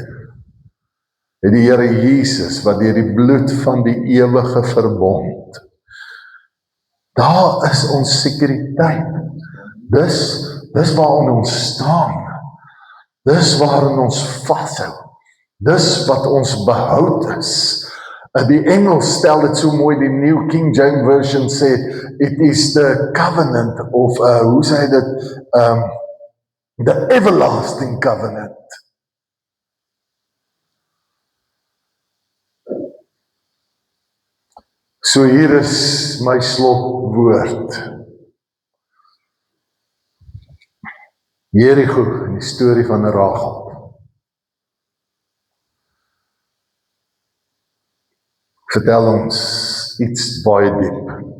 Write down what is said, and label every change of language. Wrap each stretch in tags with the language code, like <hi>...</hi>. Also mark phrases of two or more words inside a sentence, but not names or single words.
<af>Het die Here Jesus, wat deur die bloed van die ewige verbond, daar is ons sekuriteit. Dis waarin ons staan. Dis waarin ons vashou. Dis wat ons behoud is. Die Engels stel dit so mooi, die New King James Version sê,</af> <en>it is the covenant of,</en> <af>hoe sê dit,</af> <en>the everlasting covenant.</en> <af>So hier is my slotwoord. Jerigo, in die storie van Rahab. Vertel ons iets baie diep.</af>